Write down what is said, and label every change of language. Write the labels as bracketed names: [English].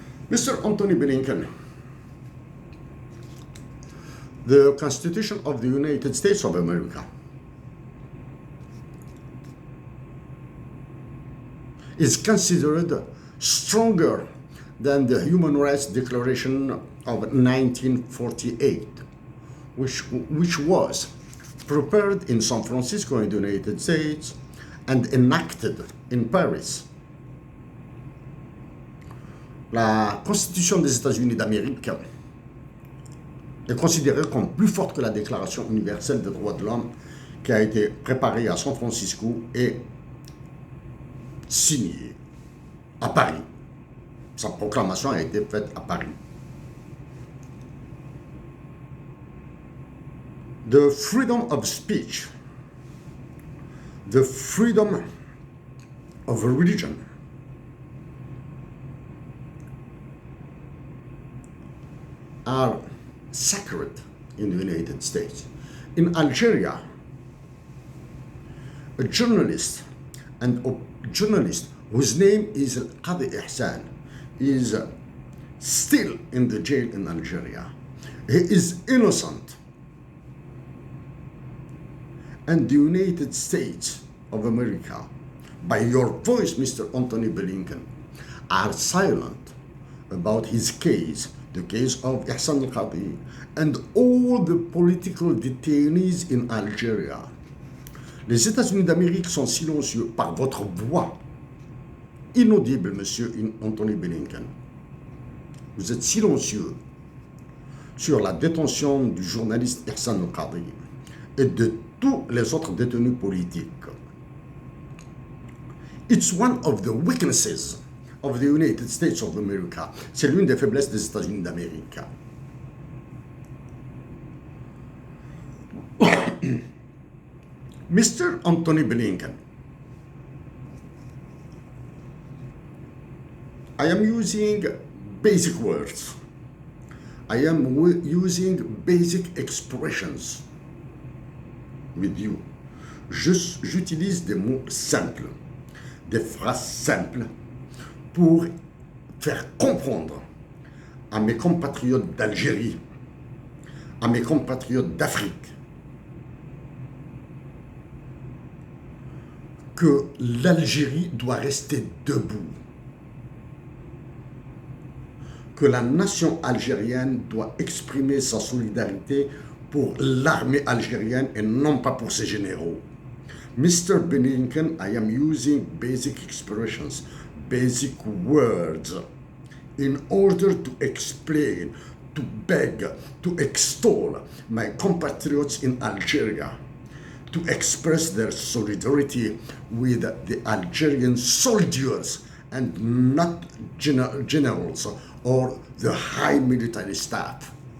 [English] Mr. Anthony Blinken, the Constitution of the United States of America is considered stronger than the Human Rights Declaration of 1948, which was prepared in San Francisco in the United States and enacted in Paris. [French] La Constitution des États-Unis d'Amérique est considérée comme plus forte que la Déclaration universelle des droits de l'homme qui a été préparée à San Francisco et signée à Paris. Sa proclamation a été faite à Paris. [English] The freedom of speech, the freedom of religion, are sacred in the United States. In Algeria, a journalist whose name is Qadi Aissat is still in the jail in Algeria. He is innocent. And the United States of America, by your voice, Mr. Anthony Blinken, are silent about his case, the case of Aissat al-Qadi, and all the political detainees in Algeria. [French] Les États-Unis d'Amérique sont silencieux par votre voix inaudible, Monsieur Anthony Blinken. Vous êtes silencieux sur la détention du journaliste Aissat et de tous les autres détenus politiques. [English] It's one of the weaknesses of the United States of America. [French] C'est l'une des faiblesses des États-Unis d'Amérique. [English] Mr. Anthony Blinken, I am using basic words. I am using basic expressions with you. [French] J'utilise des mots simples, des phrases simples pour faire comprendre à mes compatriotes d'Algérie, à mes compatriotes d'Afrique, que l'Algérie doit rester debout, que la nation algérienne doit exprimer sa solidarité pour l'armée algérienne et non pas pour ses généraux. [English] Mr. Blinken, I am using basic expressions, basic words, in order to explain, to beg, to extol my compatriots in Algeria, to express their solidarity with the Algerian soldiers and not generals or the high military staff.